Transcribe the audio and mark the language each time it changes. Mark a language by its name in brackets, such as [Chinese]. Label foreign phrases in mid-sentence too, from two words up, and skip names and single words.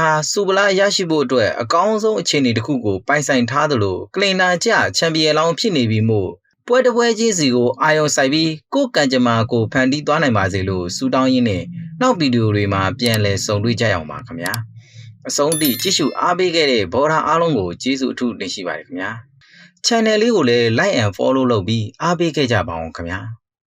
[Burmese] ဟာစူပလာရရှိဖို့အတွက်အကောင်းဆုံးအခြေအနေတစ်ခုကိုပိုင်ဆိုင်ထားသလိုကလင်နာကျချန်ပီယံလောင်းဖြစ်နေပြီမို့ပွဲတစ်ပွဲချင်းစီကိုအာယုံဆိုင်ပြီးကိုယ်ကံကြမ္မာကိုဖန်တီးသွားနိုင်ပါစေလို့ဆုတောင်းရင်းနဲ့နောက်ဗီဒီယိုတွေမှာပြန်လည်ဆုံတွေ့ကြရအောင်ပါခင်ဗျာအဆုံးထိကြည့်ရှုအားပေးခဲ့တဲ့ဘောရာအားလုံးကိုကျေးဇူးအထူးတင်ရှိပါတယ်ခင်ဗျာ channel လေးကိုလည်း [English] like and follow [Burmese] လုပ်ပြီးအားပေးခဲ့ကြပါအောင်ခင်ဗျာ